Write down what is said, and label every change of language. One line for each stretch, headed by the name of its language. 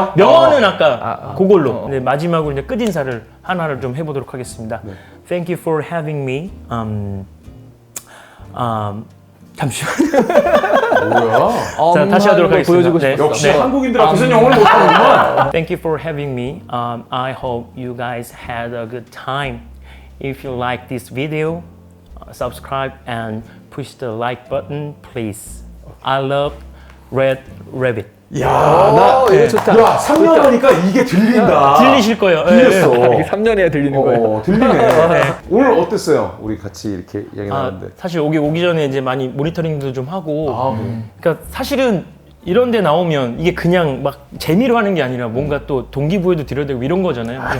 Korean: 아까 명언은 아까 그걸로. 네, 마지막으로 이제 끝인사를 하나를 좀 해보도록 하겠습니다. 네.
English: Thank you for having me.
Korean: 잠시만. 뭐야? 자, 다시 하도록 하겠습니다. 보여주고 네. 싶었어. 역시 한국인들 앞에서는 영어를 못하는구만.
English: Thank you for having me. I hope you guys had a good time. If you like this video, subscribe and push the like button, please. I love Red Rabbit.
Korean: 야, 나 이거 좋다. 야, 3년 하니까 이게 들린다. 들리실 거예요. 들렸어. 이게 3년 해야 들리는 거예요. 들리네. 오늘 어땠어요? 우리 같이 이렇게 이야기 나눴는데. 사실 오기 전에 이제 많이 모니터링도 좀 하고. 네. 그러니까 사실은 이런 데 나오면 이게 그냥 막 재미로 하는 게 아니라 뭔가 또 동기부여도 드려야 되고 이런 거잖아요.